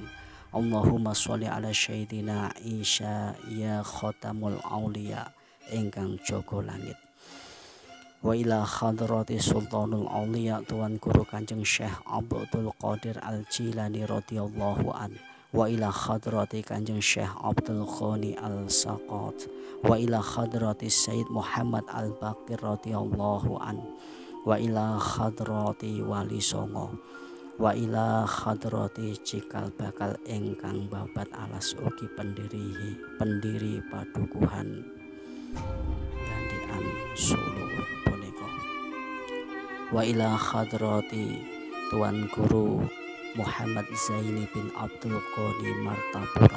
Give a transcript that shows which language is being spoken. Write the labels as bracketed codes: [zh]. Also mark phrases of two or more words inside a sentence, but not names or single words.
[ar] اللهم صل على سيدنا عيسى يا خاتم الأولياء [jv] ingkang jaga langit. [ar] وإلى حضرة سلطان الأولياء Tuan Guru Kanjeng Syekh Abdul Qadir Al-Jilani رضي الله عن. وإلى حضرة Kanjeng Syekh Abdul Ghani Al-Saqat. وإلى حضرة Sayyid Muhammad Al-Baqir رضي الله عن. وإلى حضرة Wali Songo. وإلى حضرة [jv] cikal bakal ingkang babat alas ugi pendiri padukuhan Gandean Solo punika. [ar] وإلى حضرة Tuan Guru Muhammad Zaini bin Abdul Qadi Martapura.